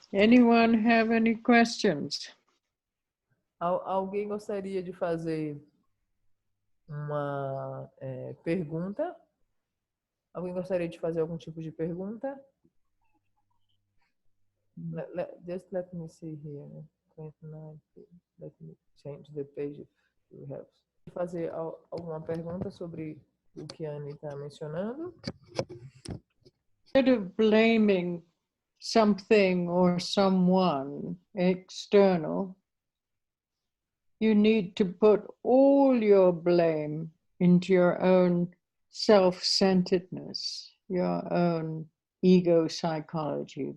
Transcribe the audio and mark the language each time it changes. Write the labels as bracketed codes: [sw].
[en] Anyone have any questions? [pt] Alguém gostaria de fazer uma pergunta? Alguém gostaria de fazer algum tipo de pergunta? [en] Just let me see here. 29. Let me change the page if you have. [pt] Fazer alguma pergunta sobre o que a Anne está mencionando? [en] Instead of blaming something or someone external, you need to put all your blame into your own self-centeredness, your own ego psychology.